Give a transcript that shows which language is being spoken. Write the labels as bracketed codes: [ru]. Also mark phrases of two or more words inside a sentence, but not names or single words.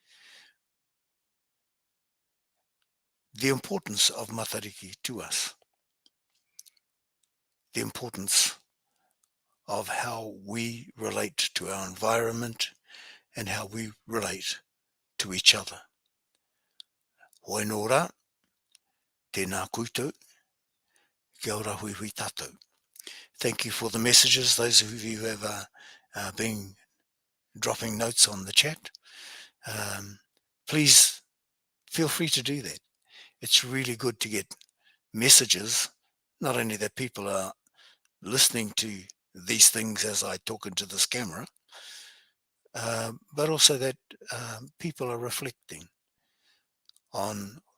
[en] The importance of matariki to us. The importance of how we relate to our environment and how we relate to each other. [mi] Hoi nō rā, tēnā koutou, kia ora hui hui tātou. [en] Thank you for the messages, those of you who have been dropping notes on the chat. Please feel free to do that. It's really good to get messages, not only that people are listening to these things as I talk into this camera, but also that people are reflecting on,